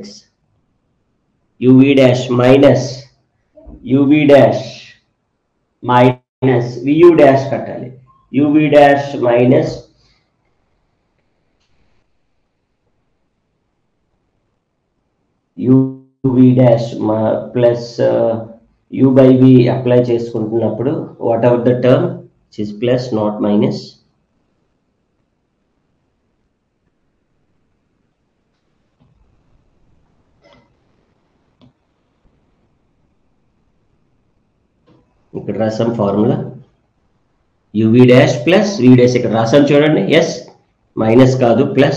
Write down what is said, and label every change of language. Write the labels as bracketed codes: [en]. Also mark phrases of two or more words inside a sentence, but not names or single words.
[en] uv dash minus uv dash minus vu dash కట్టాలి. uv dash minus uv dash plus u by v అప్లై చేసుకుంటున్నప్పుడు whatever the term which is plus not minus, [te] ఇక్కడ రాసాం ఫార్ములా [en] uv dash plus v dash, [te] ఇక్కడ రాసాం చూడండి, [en] yes minus [te] కాదు ప్లస్.